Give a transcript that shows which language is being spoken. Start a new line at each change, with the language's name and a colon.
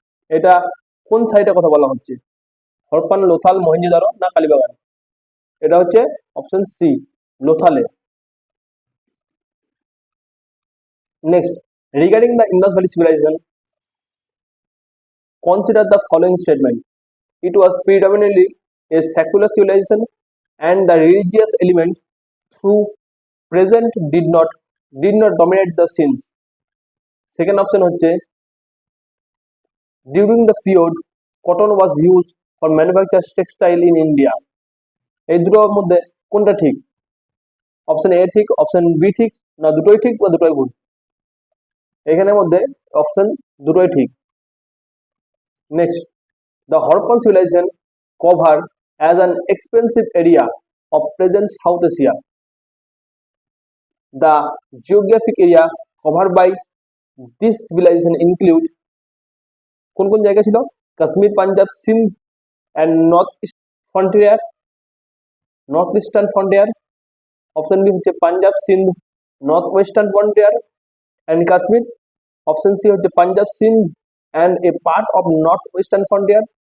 Bangla: এটা কোন সাইটে কথা বলা হচ্ছে? হরপ্পান, লোথাল, মহেঞ্জোদারো না কালীবাগান? এটা হচ্ছে option C, লোথালে।
English: Next, regarding the Indus valley civilization, consider the following statement. It was predominantly a secular civilization and the religious element through present did not dominate the scenes. Second option হচ্ছে, during the period cotton was used for manufacture textile in India.
Bangla: এই দুটোর মধ্যে কোনটা ঠিক? Option A ঠিক, option B ঠিক, না দুটোই ঠিক বা দুটোই ভুল? এখানের মধ্যে অপশন দুটোই ঠিক।
English: Next, the Harappan civilization covered as an expansive area of present South Asia. The geographic area covered by this civilization include
Bangla: কোন কোন জায়গা ছিল?
English: Kashmir, Punjab, Sindh and north eastern frontier.
Bangla: Option B হচ্ছে Punjab, Sindh, north western frontier and Kashmir. Option C হচ্ছে
English: Punjab, Sindh and a part of north western frontier.